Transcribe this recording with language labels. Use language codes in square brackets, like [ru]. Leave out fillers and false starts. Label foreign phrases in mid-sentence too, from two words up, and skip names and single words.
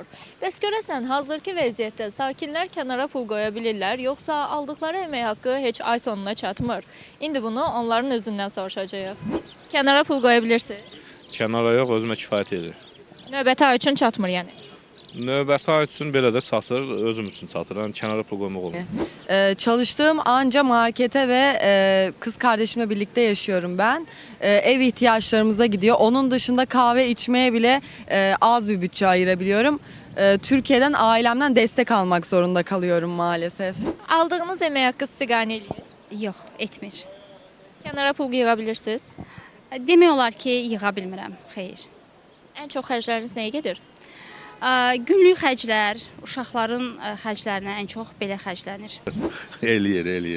[az] Bəs görəsən, hazırki vəziyyətdə sakinlər kənara pul qoya bilirlər, yoxsa aldıqları əmək haqqı heç ay sonuna çatmır? İndi bunu onların özündən soruşacağıq. Kənara pul qoya bilirsiniz? Kənara yox, özümə kifayət edir. Növbəti ay üçün çatmır yəni. Növbəti ay üçün belə də çatır, özüm üçün çatır. Yəni kənara pul qoymaq olmur. [tr] Çalıştığım anca markete ve kız kardeşimle birlikte yaşıyorum ben. Ev ihtiyaçlarımıza gidiyor. Onun dışında kahve içmeye bile az bir bütçe ayırabiliyorum. Türkiye'den ailemden destek almak zorunda kalıyorum maalesef. [az] Aldığınız əmək haqqı sizi qane eləyir. Yox, etmir. Kənara pul yığa bilirsiniz. Demək olar ki, yığa bilmirəm, xeyr. Ən çox xərcləriniz nəyə gedir? Günlük xərclər, uşaqların xərclərinə ən çox belə xərclənir. Eləyir.